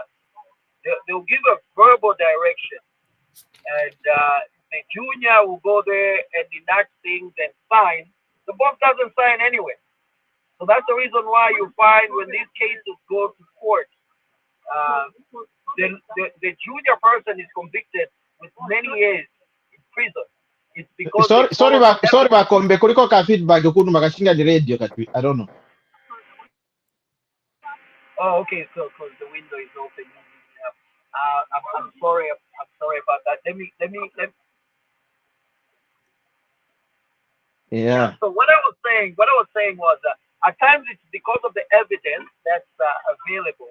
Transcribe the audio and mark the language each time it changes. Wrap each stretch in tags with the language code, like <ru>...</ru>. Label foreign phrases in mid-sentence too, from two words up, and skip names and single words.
<en>They'll give a verbal direction, and the junior will go there and enact things and sign. The boss doesn't sign anyway. So that's the reason why you find when these cases go to court, uh, the junior person is convicted with many years in prison. It's because they Sorry follow the evidence.</en> <bem>Vakombe, kuliko ka feedback kuno makashinga di radio katwi.</bem> <en>I don't know. Oh, okay. So because the window is open. I'm sorry. I'm sorry about that. Yeah. Yeah. So what I was saying was at times it's because of the evidence that's available.</en>